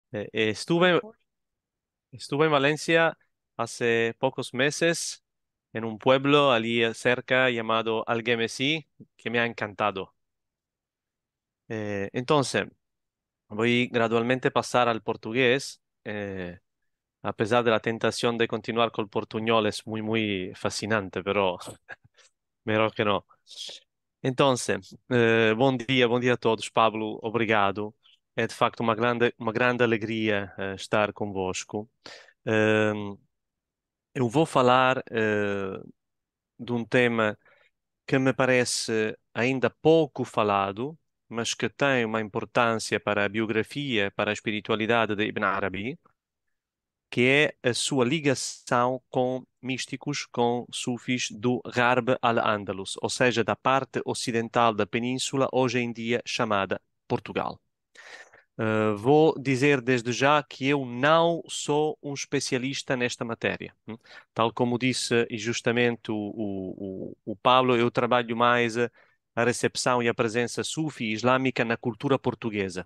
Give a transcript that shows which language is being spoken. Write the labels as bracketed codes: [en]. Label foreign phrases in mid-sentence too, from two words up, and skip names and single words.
[es] Estuve, estuve en Valencia hace pocos meses en un pueblo allí cerca llamado Algemesí, que me ha encantado. Entonces, voy gradualmente a pasar al portugués, a pesar de la tentación de continuar con el portuñol, es muy, muy fascinante, pero [pt] melhor que não. Entonces, bom dia a todos, Pablo, obrigado. É de facto uma grande alegria estar convosco. Ehm, eu vou falar de um tema que me parece ainda pouco falado, mas que tem uma importância para a biografia, para a espiritualidade de Ibn Arabi, que é a sua ligação com místicos, com sufis do Gharb al-Andalus, ou seja, da parte ocidental da península, hoje em dia chamada Portugal. Vou dizer desde já que eu não sou um especialista nesta matéria. Tal como disse e justamente o Pablo, eu trabalho mais a recepção e a presença sufi islâmica na cultura portuguesa.